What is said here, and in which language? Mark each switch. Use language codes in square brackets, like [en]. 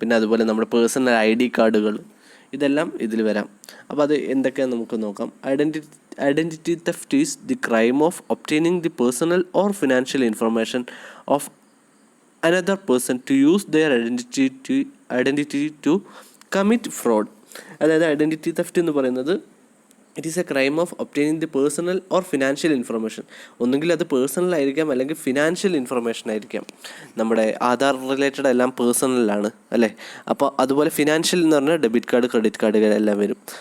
[ml] പിന്നെ അതുപോലെ നമ്മുടെ പേഴ്സണൽ ID കാർഡുകൾ, ഇതെല്ലാം ഇതിൽ വരാം. അപ്പോൾ അത് എന്തൊക്കെയാണെന്ന് നമുക്ക് നോക്കാം. [en] Identity theft is the crime of obtaining the personal or financial information of another person to use their identity to commit fraud. [ml] അതായത് [en] identity theft [ml] എന്ന് പറയുന്നത് [en] It is a crime of obtaining the personal or financial information. [ml] ഒന്നുകിൽ അത് personal ആയിരിക്കാം, അല്ലെങ്കിൽ financial information ആയിരിക്കാം. നമ്മുടെ Aadhaar related എല്ലാം പേഴ്സണലാണ് അല്ലേ. അപ്പോൾ അതുപോലെ ഫിനാൻഷ്യൽ എന്ന് പറഞ്ഞാൽ ഡെബിറ്റ് കാർഡ്, ക്രെഡിറ്റ് കാർഡുകൾ എല്ലാം വരും.